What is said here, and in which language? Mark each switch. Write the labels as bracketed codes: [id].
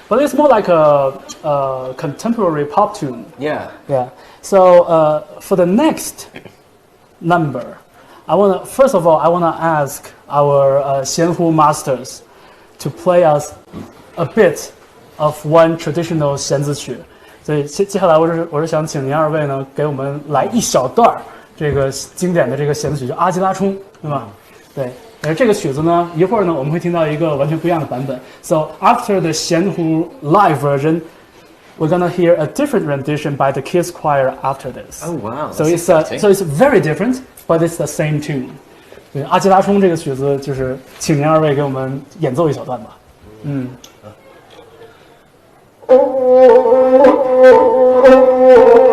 [en] But it's more like a contemporary pop tune. Yeah. Yeah. So for the next number, first of all, I want to ask our xianhu masters to play us a bit of one traditional xianzi 曲。 [zh] 所以接下来我是想请您2位呢，给我们来一小段这个经典的这个xianzi曲，叫阿基拉冲，对吧？对。而这个曲子呢，一会儿呢我们会听到一个完全不一样的版本。 [en] So after the xianhu live version, we're gonna hear a different rendition by the kids choir after this. Oh wow! So it's very different, but it's the same tune. [zh] 对，阿基拉冲这个曲子就是请您2位给我们演奏一小段吧。嗯。